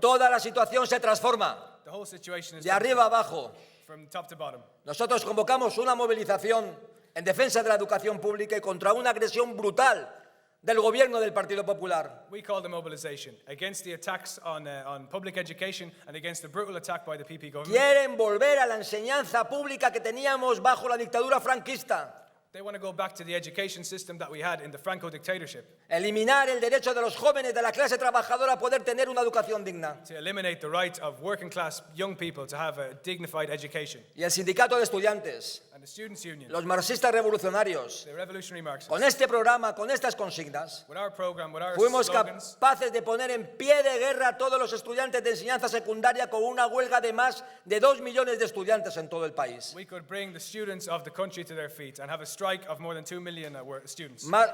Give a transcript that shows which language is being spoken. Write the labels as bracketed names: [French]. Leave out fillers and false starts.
[Spanish] toda la situación se transforma [English] the whole situation is [Spanish] de arriba abajo. [English] from top to bottom. [Spanish] Nosotros convocamos una movilización en defensa de la educación pública y contra una agresión brutal del gobierno del Partido Popular. [English] We call the mobilization against the attacks on public education and against the brutal attack by the PP government. [Spanish] Quieren volver a la enseñanza pública que teníamos bajo la dictadura franquista. [English] They want to go back to the education system that we had in the Franco dictatorship, [Spanish] Eliminar el derecho de los jóvenes de la clase trabajadora a poder tener una educación digna. [English] to eliminate the right of working class young people to have a dignified education. [Spanish] Y el sindicato de estudiantes, [English] And the Students' Union, [Spanish] los marxistas revolucionarios, [English] the revolutionary Marxists, [Spanish] con este programa, con estas consignas, [English] with our program, with our [Spanish] fuimos [English] slogans, [Spanish] capaces de poner en pie de guerra a todos los estudiantes de enseñanza secundaria con una huelga de más de 2 millones de estudiantes en todo el país. [English] we could bring the students of the country to their feet and have a strike of more than 2 million students.